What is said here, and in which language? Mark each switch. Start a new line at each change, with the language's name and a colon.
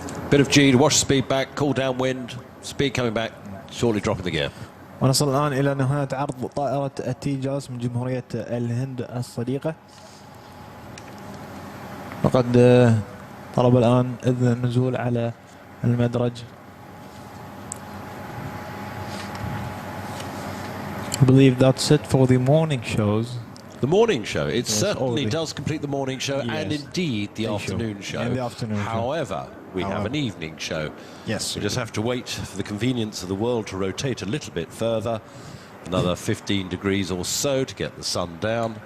English: Bit of G to wash speed back, cool down wind, speed coming back, shortly dropping the gear.
Arabic: ونصل الآن إلى نهاية عرض طائرة التيجاس من جمهورية الهند الصديقة. وقد طلب الآن إذن النزول على المدرج.
English: I believe that's it for the morning shows. The morning show, it yes, certainly does complete the morning show, yes, and indeed the afternoon show. And the afternoon However, show. we have an evening show. Yes. We just have to wait for the convenience of the world to rotate a little bit further, another 15 degrees or so to get the sun down.